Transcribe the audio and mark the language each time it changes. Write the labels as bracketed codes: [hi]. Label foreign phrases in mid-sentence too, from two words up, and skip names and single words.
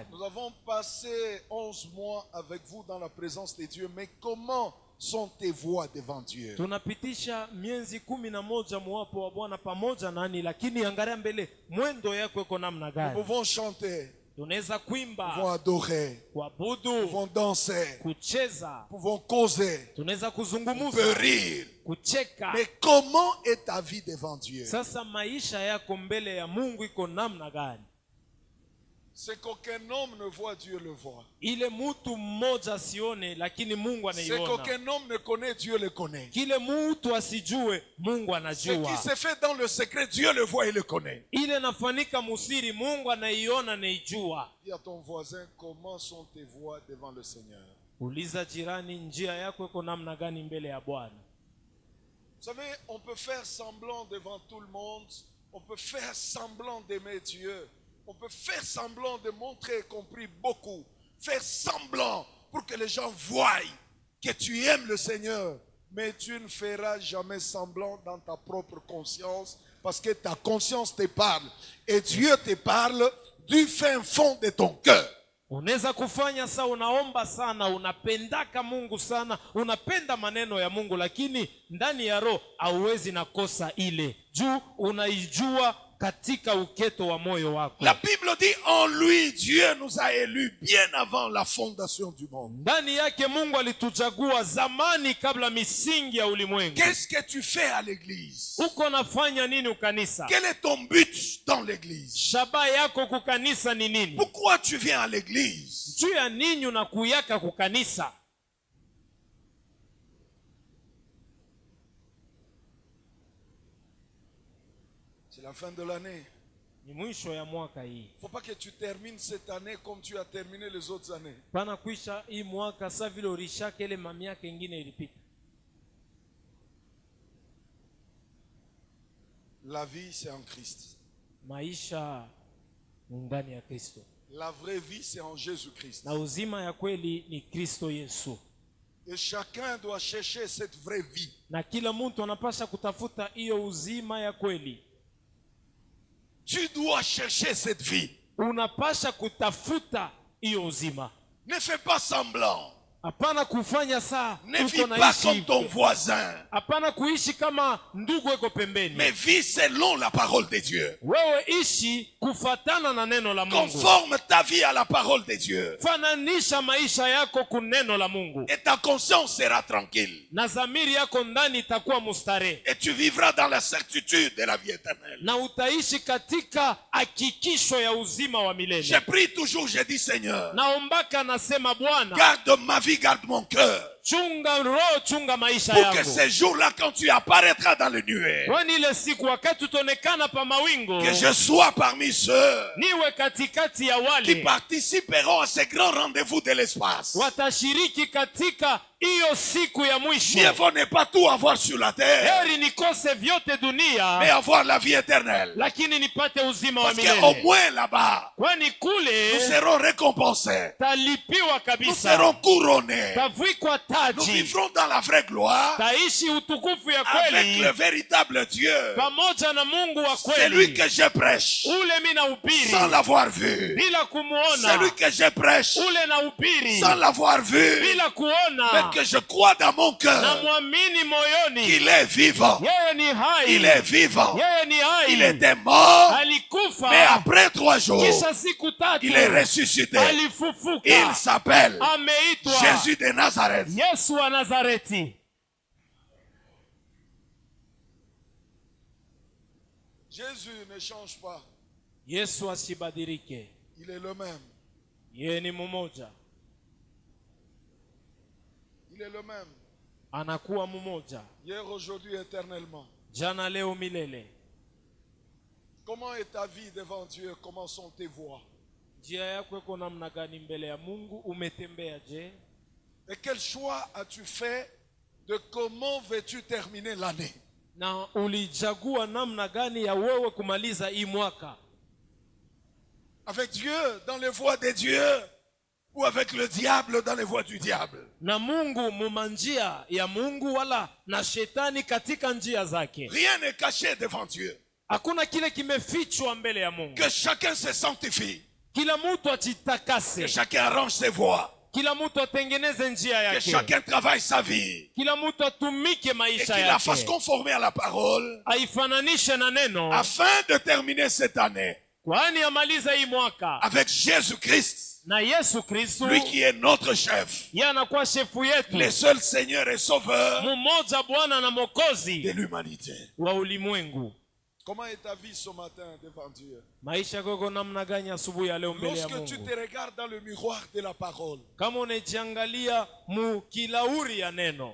[fr] Nous avons passé 11 mois avec vous dans la présence de Dieu, mais comment sont tes voies devant Dieu? [sw] Tunapitisha miezi 11 mwapo wa Bwana pamoja nani, lakini angalia mbele mwendo yako iko namna [fr] Nous [sw] gani. [fr] pouvons chanter, [sw] Tunaweza [fr] nous pouvons [sw] kuimba, [fr] adorer, nous [sw] kuabudu, [fr] pouvons danser, [sw] kucheza, [fr] nous pouvons causer, [sw] tunaweza [fr] on peut [sw] kuzungumza, [fr] rire. [sw] kucheka. [fr] Mais comment est ta vie devant Dieu? [sw] Sasa maisha yako mbele ya Mungu iko namna gani? [fr] C'est qu'aucun homme ne voit, Dieu le voit. [sw] Ile mtu mmoja sione, lakini Mungu [fr] C'est [sw] anaiona. [fr] qu'aucun homme ne connaît, Dieu le connaît. [sw] Kile mtu asijue, Mungu [fr] Ce qui [sw] anajua. [fr] se fait dans le secret, Dieu le voit et le connaît. [sw] Ile nafanika musiri, Mungu anaiona, naijua. [fr] Dis à ton voisin, comment sont tes voies devant le Seigneur? [sw] Uliza jirani, njia yako iko namna gani mbele ya Bwana? [fr] Vous savez, on peut faire semblant devant tout le monde, on peut faire semblant d'aimer Dieu, on peut faire semblant de montrer qu'on prie beaucoup, faire semblant pour que les gens voient que tu aimes le Seigneur, mais tu ne feras jamais semblant dans ta propre conscience parce que ta conscience te parle et Dieu te parle du fin fond de ton cœur. [sw] Unaweza kufanya saa unaomba sana, unapendaka Mungu sana, unapenda maneno ya Mungu, lakini ndani ya roho hauwezi nakosa ile juu unaijua katika uketo wa moyo wako. [fr] La Bible dit en lui Dieu nous a élus bien avant la fondation du monde. [sw] Ndani yake Mungu alituchagua zamani kabla misingi ya ulimwengu. [fr] Qu'est-ce que tu fais à l'église? [sw] Uko nafanya nini ukanisa? [fr] Quel est ton but dans l'église? [sw] Shaba yako kukanisa ni nini? [fr] Pourquoi tu viens à l'église? [sw] Juu ya nini unakuyaka kukanisa? [fr] C'est la fin de l'année. [sw] Ni mwisho ya mwaka hii. [fr] Il ne faut pas que tu termines cette année comme tu as terminé les autres années. [sw] Pana kuisha hii mwaka sa vile ulishaka ile mamiaka ingine ilipita. [fr] La vie, c'est en Christ. [sw] Maisha ni ndani ya Kristo. [fr] La vraie vie, c'est en Jésus-Christ. [sw] Na uzima ya kweli ni Kristo Yesu. [fr] Et chacun doit chercher cette vraie vie. [sw] Na kila mtu anapasha kutafuta hiyo uzima ya kweli. [fr] Tu dois chercher cette vie. [sw] unapasha kutafuta hiyo uzima. [fr] Ne fais pas semblant. [sw] Hapana kufanya saa [fr] Ne vis [sw] uko [fr] pas [sw] naishi [fr] comme ton [sw] hivyo. [fr] voisin. [sw] Hapana kuishi kama ndugu eko pembeni. [fr] Mais vis selon la parole de Dieu. [sw] Wewe ishi kufatana na neno la Mungu. [fr] Conforme ta vie à la parole de Dieu. [sw] Fananisha maisha yako kuneno la Mungu. [fr] Et ta conscience sera tranquille. [sw] Na zamiri yako ndani itakuwa mustarehe. [fr] Et tu vivras dans la certitude de la vie éternelle. [sw] Na utaishi katika hakikisho ya uzima wa [fr] Je [sw] milele. [fr] prie toujours, je dis Seigneur, [sw] Naombaka nasema Bwana, [fr] garde ma vie, garde mon cœur. [sw] chunga roho, chunga maisha [fr] Pour que [sw] yangu. [fr] ces jours-là, quand tu apparaîtras dans le nuée, [sw] Kwani ile siku wakati utaonekana pa mawingu, [fr] que je sois parmi ceux [sw] niwe katikati ya [fr] qui [sw] wale [fr] participeront à ces grands rendez-vous de l'espace. [sw] watashiriki katika hiyo siku ya [fr] Mieux [sw] mwisho. [fr] vaut ne pas tout avoir sur la terre, [sw] Heri nikose vyote [fr] mais [sw] dunia, [fr] avoir la vie éternelle. [sw] lakini nipate uzima wa [fr] Parce qu'au [sw] milele. [fr] moins là-bas, [sw] Kwani [fr] nous [sw] kule [fr] serons récompensés. [sw] talipiwa [fr] Nous [sw] kabisa, [fr] serons couronnés. [sw] tavikwa [fr] Nous [sw] taji, [fr] vivrons dans la vraie gloire [sw] taishi utukufu ya [fr] avec le [sw] kweli [fr] véritable Dieu. [sw] pamoja na Mungu wa [fr] Celui [sw] kweli. [fr] que je prêche [sw] Ule mi nahubiri [fr] sans l'avoir vu. [sw] bila kumuona, [fr] Celui que je prêche [sw] ule nahubiri [fr] sans l'avoir vu. [sw] bila [fr] Mais [sw] kuona, [fr] que je crois dans mon [sw] na [fr] cœur [sw] mwamini moyoni [fr] qu'il est vivant. [sw] yeye ni hai, [fr] Il est vivant. [sw] yeye ni [fr] Il [sw] hai, [fr] était mort, mais [sw] alikufa [fr] après 3 jours, [sw] kisha siku tatu [fr] il est ressuscité. [sw] alifufuka. [fr] Il s'appelle [sw] Ameitwa [fr] Jésus de Nazareth. [sw] Yesu wa Nazareti. [fr] Jésus ne change pas. [sw] Yesu asibadilike, [fr] Il est le même. [sw] yeye ni mmoja, [fr] Il est le même. [sw] anakuwa mmoja [fr] Hier, aujourd'hui, éternellement. [sw] jana, leo, milele. [fr] Comment est ta vie devant Dieu? Comment sont tes voies? [sw] Njia yako iko namna gani mbele ya Mungu? Umetembea je? [fr] Et quel choix as-tu fait de comment veux-tu terminer l'année? [sw] Na ulichagua namna gani ya wewe kumaliza hii mwaka? [fr] Avec Dieu dans les voies de Dieu ou avec le diable dans les voies du diable? [sw] Na Mungu mumanjia ya Mungu wala na shetani katika njia zake? [fr] Rien n'est caché devant Dieu. [sw] Hakuna kile kimefichwa mbele ya Mungu. [fr] Que chacun se sanctifie. [sw] Kila mtu [fr] Que [sw] ajitakase, [fr] chacun arrange ses voies. [sw] kila mtu atengeneze njia [fr] Que [sw] yake, [fr] chacun travaille sa vie. [sw] kila mtu atumike [fr] Et [sw] maisha [fr] qu'il la fasse [sw] yake, [fr] conformer à la parole. [sw] aifananishe na neno, [fr] Afin de terminer cette année [sw] kwani amaliza hii mwaka [fr] avec Jésus-Christ. [sw] na Yesu Kristo. [fr] Lui qui est notre chef. [sw] Yeye anakuwa shefu yetu, [fr] Le seul Seigneur et Sauveur [sw] mmoja, Bwana na [fr] de [sw] Mwokozi [fr] l'humanité. [sw] wa ulimwengu. [fr] Comment est ta vie ce matin devant Dieu? [sw] Maisha yako namna gani asubuhi ya leo mbele ya [fr] Lorsque tu [sw] Mungu? [fr] te regardes dans le miroir de la parole, [sw] Kama unajiangalia mukilauri ya neno,